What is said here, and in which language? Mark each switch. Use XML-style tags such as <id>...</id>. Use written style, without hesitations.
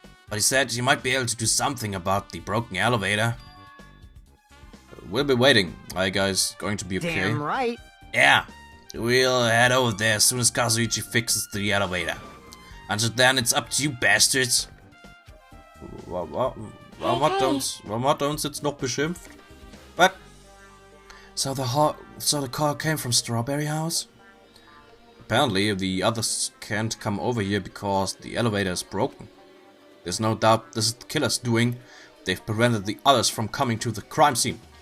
<en>But he said he might be able to do something about the broken elevator. We'll be waiting. Are you guys going to be okay? Damn right. Yeah, we'll head over there as soon as Kazuichi fixes the elevator. Until then, it's up to you bastards.</en> <de>Warum hat uns jetzt noch beschimpft?</de> <en>What? So the call came from Strawberry House? Apparently, the others can't come over here because the elevator is broken. There's no doubt this is the killer's doing. They've prevented the others from coming to the crime scene.</en>